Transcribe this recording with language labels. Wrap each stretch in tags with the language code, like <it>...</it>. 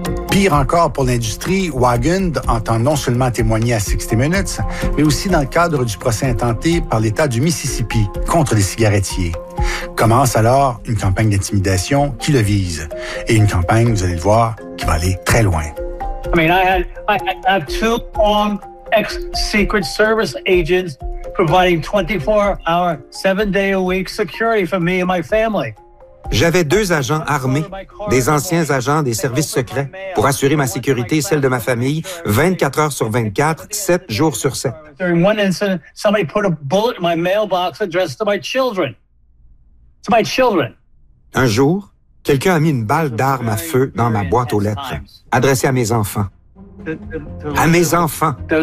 <fr>Pire encore pour l'industrie, Wagund entend non seulement témoigner à 60 Minutes, mais aussi dans le cadre du procès intenté par l'État du Mississippi contre les cigarettiers. Commence alors une campagne d'intimidation qui le vise. Et une campagne, vous allez le voir, qui va aller très loin.</fr> <en>I mean, I have two armed ex-Secret Service agents providing 24-hour, 7-day-a-week security for me and my family.</en> <fr>J'avais deux agents armés, des anciens agents des services secrets, pour assurer ma sécurité et celle de ma famille, 24 heures sur 24, 7 jours sur 7. Un jour, quelqu'un a mis une balle d'arme à feu dans ma boîte aux lettres, adressée à mes enfants. À mes enfants.</fr>